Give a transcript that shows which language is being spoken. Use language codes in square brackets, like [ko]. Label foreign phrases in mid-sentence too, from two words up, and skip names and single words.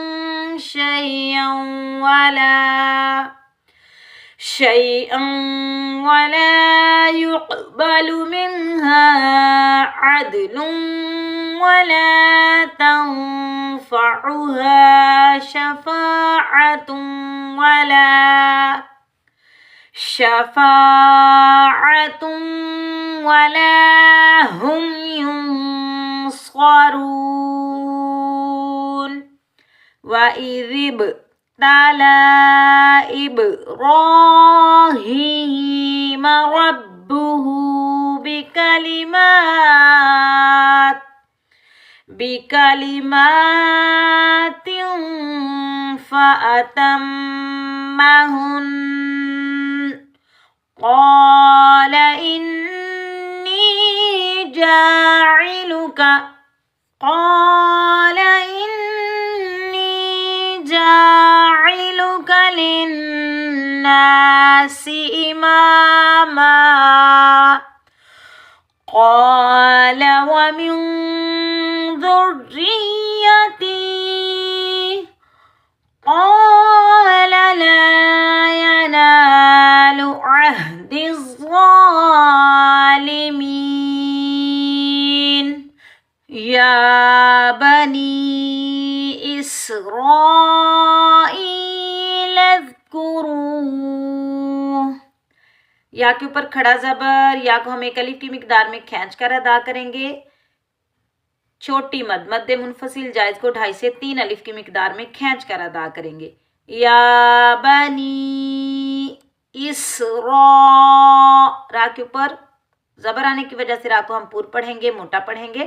[ar] شيئا ولا يقبل منها عدل ولا تنفعها شفاعة ولا هم ينصرون. وإذ ابتلى إبراهيم ربه بكلمات فأتمهن قال إني جاعلك للناس إماما قال ومن ذريتي قال لا ينال عهدي الظالمين. يا بني إسرائيل اذكروا. [ur] یا کے اوپر کھڑا زبر، یا کو ہم ایک الف کی مقدار میں کھینچ کر ادا کریں گے. چھوٹی مد مدِ منفصل جائز کو 2.5 سے 3 الف کی مقدار میں کھینچ کر ادا کریں گے. [ar] يا بني [ur] را کے اوپر زبر آنے کی وجہ سے را کو ہم پُر پڑھیں گے، موٹا پڑھیں گے.